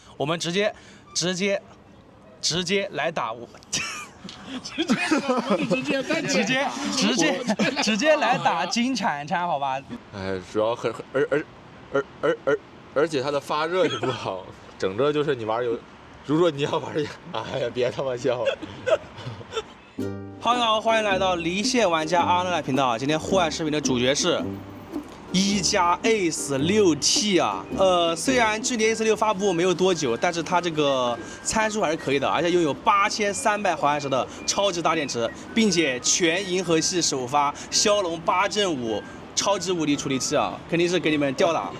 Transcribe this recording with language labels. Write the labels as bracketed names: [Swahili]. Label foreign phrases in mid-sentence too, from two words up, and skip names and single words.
[Chinese] 我们直接来打我。直接来打金铲铲，好吧？哎，主要而且它的发热也不好，整个就是你玩有，如果你要玩，哎呀，別他媽笑。朋友好，歡迎來到離線玩家阿諾來頻道。今天戶外視頻的主角是一加 Ace6T 啊，雖然距離 Ace6發布沒有多久，但是它這個參數還是可以的，而且擁有8300毫安時的超值大電池，並且全銀河系首發驍龍8陣5超級無敵處理器啊，肯定是給你們吊打。